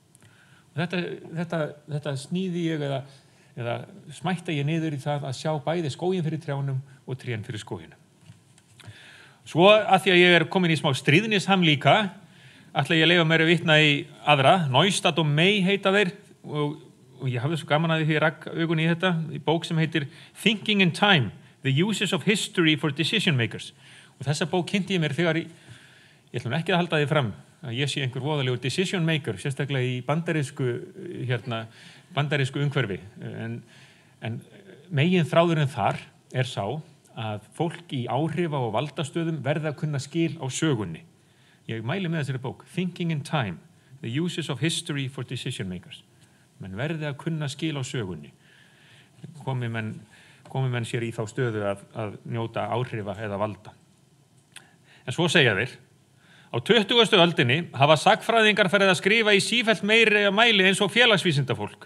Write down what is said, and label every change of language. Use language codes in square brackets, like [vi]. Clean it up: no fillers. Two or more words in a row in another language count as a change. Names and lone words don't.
[is] Þetta sníði ég eða smætta ég niður í það að sjá bæði skóginn fyrir trjánum og trén fyrir skóginum. Svo að því að ég komin í smá stríðnisham líka, ætla ég að leyfa mér að vitna í aðra. Neustadt og May heita þeir og ég hafði svo gaman að því ég rakk augun í þetta, í bók sem heitir Thinking in Time, The Uses of History for Decision Makers. Og þessa bók kynnti ég mér þegar ég ætlum ekki að halda því fram að ég sé einhver voðalegur [en] decision maker, [is] sérstaklega í bandarísku umhverfi. En megin þráðurinn þar sá að fólk í áhrifa og valdastöðum verða að kunna skil á sögunni. Ég mæli með þessari bók, Thinking in Time, The Uses of History for Decision Makers. Menn verði að kunna skil á sögunni. Komi menn sér í þá stöðu að njóta áhrifa eða valda. En svo segja þeir: á 20. öldinni hafa sagnfræðingar farið að skrifa í sífellt meiri mæli eins og félagsvísindafólk.